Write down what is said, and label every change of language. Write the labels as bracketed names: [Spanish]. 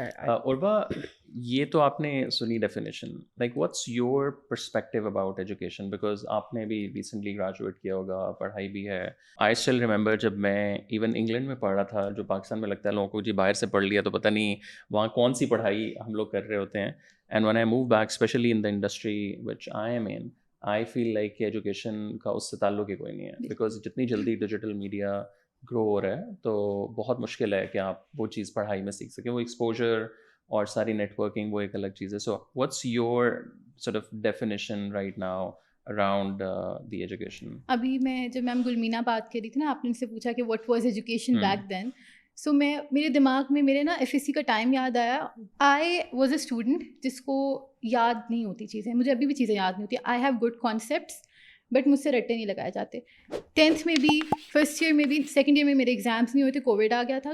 [Urdu] عربا یہ تو آپ نے سنی definition, [English] Like what's your perspective about education? [Urdu] Because آپ نے بھی ریسنٹلی گریجویٹ کیا ہوگا، پڑھائی بھی ہے. [English] I still remember [Urdu] جب میں ایون انگلینڈ میں پڑھ رہا تھا، جو پاکستان میں لگتا ہے لوگوں کو جی باہر سے پڑھ لیا تو پتہ نہیں وہاں کون سی پڑھائی ہم لوگ کر رہے ہوتے ہیں. [English] and when I move back, especially in the industry which I am in, I feel like [Urdu] کہ ایجوکیشن کا اس سے تعلق ہی کوئی نہیں ہے. بیکاز جتنی جلدی ڈیجیٹل میڈیا گرو ہو رہا ہے تو بہت مشکل ہے کہ آپ وہ چیز پڑھائی میں سیکھ سکیں. وہ ایکسپوجر اور ساری نیٹ ورکنگ وہ ایک الگ چیز ہے. [English] So what's your sort of definition right now around the education? [Urdu] ابھی میں جب میم گلمینا بات کر رہی تھی نا، آپ نے ان سے پوچھا کہ [English] What was education back then. [Urdu] سو میرے دماغ میں میرے نا ایف ایس سی کا ٹائم یاد آیا. [English] I was a student [Urdu] جس کو یاد نہیں ہوتی چیزیں، مجھے ابھی بھی چیزیں یاد نہیں ہوتی. [English] I have good concepts but [Urdu] مجھ سے رٹے نہیں لگائے جاتے. 10th میں بھی، فرسٹ ایئر میں بھی، سیکنڈ ایئر میں میرے ایگزامس نہیں ہوتے، کووڈ آ گیا تھا.